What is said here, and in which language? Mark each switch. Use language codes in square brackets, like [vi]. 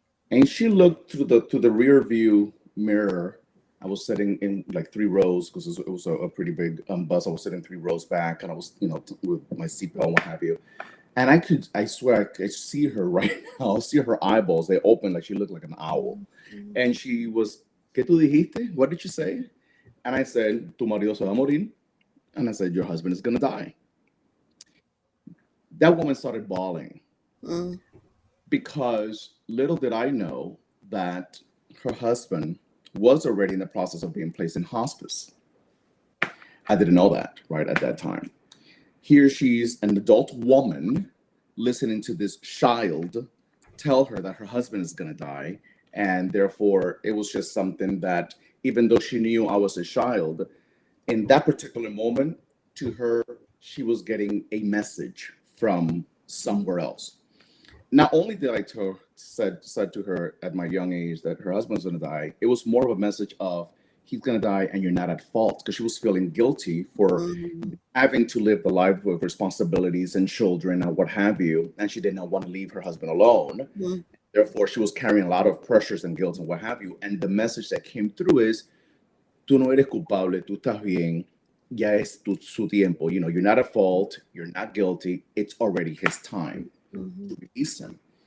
[en] And she looked through the rear view mirror. I was sitting in like 3 rows because it was a pretty big bus. I was sitting 3 rows back, and I was, with my seatbelt and what have you. And I swear I could see her right now. I see her eyeballs. They opened like she looked like an owl. And she was, ¿Qué tú dijiste? What did you say? And I said, tu marido se va a morir. And I said, your husband is going to die. That woman started bawling. Because little did I know that her husband was already in the process of being placed in hospice. I didn't know that right at that time. Here she's an adult woman listening to this child tell her that her husband is going to die. And therefore, it was just something that, even though she knew I was a child, in that particular moment, to her, she was getting a message from somewhere else. Not only did I said to her at my young age that her husband's going to die, it was more of a message of, he's going to die and you're not at fault, because she was feeling guilty for having to live the life with responsibilities and children and what have you. And she did not want to leave her husband alone. Therefore, she was carrying a lot of pressures and guilt and what have you. [es] And the message that came through is, tú no eres culpable, tú estás bien, ya es su tiempo. [en] You're not at fault, you're not guilty. It's already his time to release him.